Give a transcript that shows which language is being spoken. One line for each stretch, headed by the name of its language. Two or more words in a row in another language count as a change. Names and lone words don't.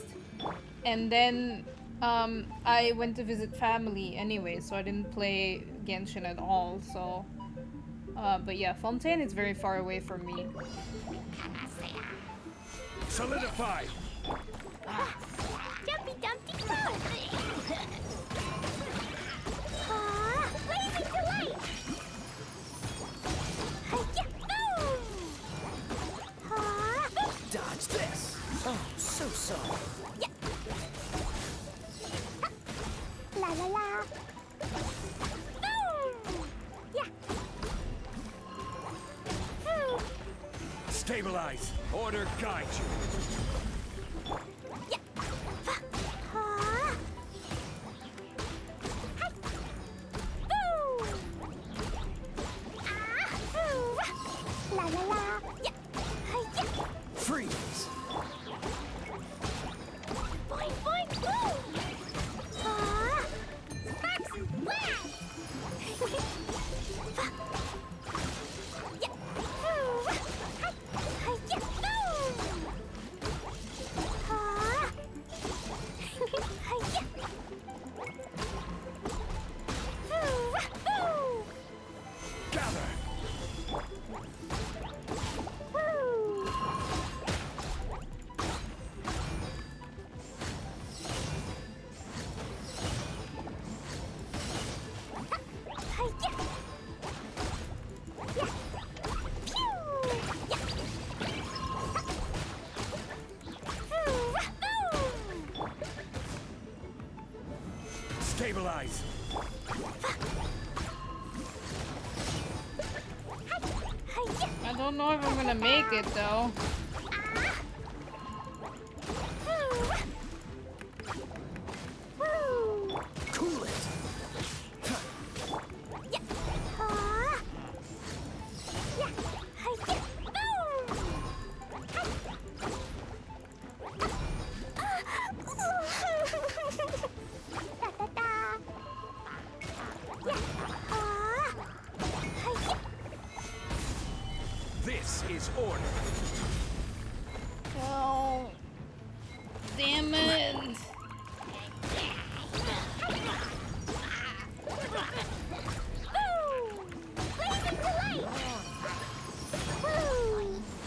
English: And then I went to visit family anyway, so I didn't play Genshin at all. So, but yeah, Fontaine is very far away from me. Solidify! Jumpy Dumpty Dog! Blazing Delight! Hi-ya! Boom! Dodge this. Oh, so soft. Yeah. La la la. Boom! Yeah. Boom! Stabilize! Order guide you! Yeah. Ha. Hi. Boom! Ah! Boom! La la la. Yeah. Hi-ya. Freeze. Boing, boing, boom! Ah! Sparks and flash! Yeah! Boom! Hi! Hi-ya! Boom! Ah! Hi-ya! Boom! Boom! Gather! Woo! Hi-ya! Yeah! Pew! Yeah! Boom! Stabilize! Hi-ya! I don't know if I'm gonna make it though. Woo! Cool it. Yeah! Ah! Yeah! Hi-ya! Boom! Da-da-da! Yeah! Ah! Hi-ya! This is order! Oh, damn it! Boom! Blazing Delight! Woo!